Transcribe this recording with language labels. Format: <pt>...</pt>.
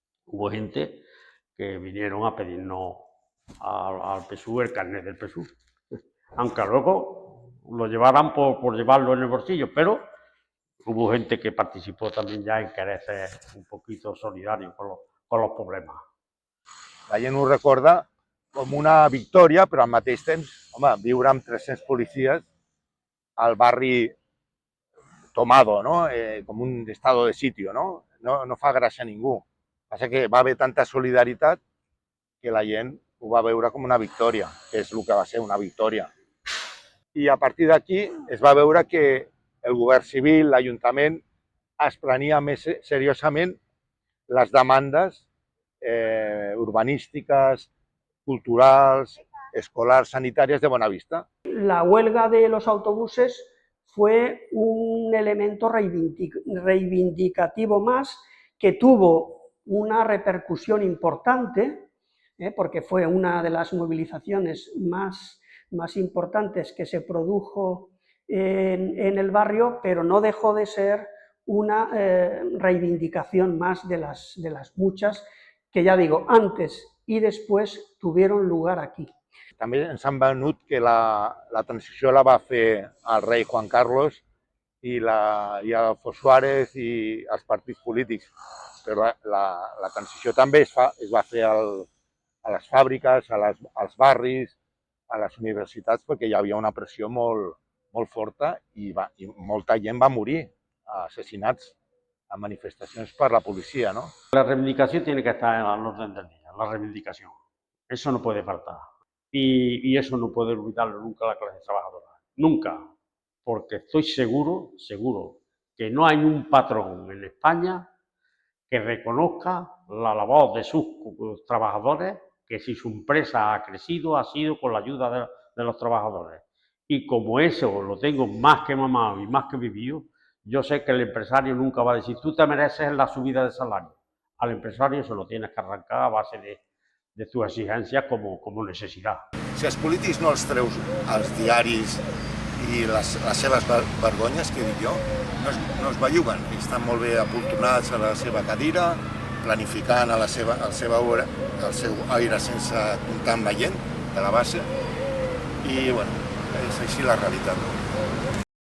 <es>Hubo gente que vinieron a pedirnos al PSUV el carnet del PSUV, aunque luego lo llevaran por llevarlo en el bolsillo, pero hubo gente que participó también ya en querer ser un poquito solidario con los problemas.</es> <ca>La gent ho recorda com una victòria, però al mateix temps, home, viure amb 300 policies al barri tomado, no? Com un</ca> <es>estado de sitio,</es> <ca>no? No fa gràcia a ningú. Passa que va haver tanta solidaritat que la gent ho va veure com una victòria, que és el que va ser una victòria. I a partir d'aquí es va veure que el govern civil, l'Ajuntament, es prenia més seriosament les demandes urbanístiques, culturals, escolars, sanitàries de Bonavista.</ca> <es>La huelga de los autobuses fue un elemento reivindicativo más que tuvo una repercusión importante, porque fue una de las movilizaciones más importantes que se produjo en el barrio, pero no dejó de ser una reivindicación más de las muchas que, ya digo, antes y después tuvieron lugar aquí.</es> <ca>També ens han venut que la transició la va fer el rei Juan Carlos i Alfonso Suárez i els partits polítics, però la transició també es va fer a les fàbriques, als barris, a les universitats, perquè hi havia una pressió molt forta i molta gent va morir assassinats a manifestacions per la policia, ¿no?</ca> <es>La reivindicación tiene que estar en el orden del día, la reivindicación. Eso no puede faltar. Y eso no puede olvidarlo nunca la clase trabajadora. Nunca. Porque estoy seguro que no hay un patrón en España que reconozca la labor de sus trabajadores, que si su empresa ha crecido ha sido con la ayuda de los trabajadores. Y como eso lo tengo más que mamado y más que vivido, yo sé que el empresario nunca va a decir, tú te mereces la subida de salario. Al empresario se lo tienes que arrancar a base de tus exigencias como necesidad.</es> <ca>Si els polítics no els treus als diaris i les seves vergonyes, que dic jo, no es belluguen. Estan molt bé apoltronats a la seva cadira, planificant el seu aire sense comptar amb la gent de la base, i bueno, és així la realitat.</ca>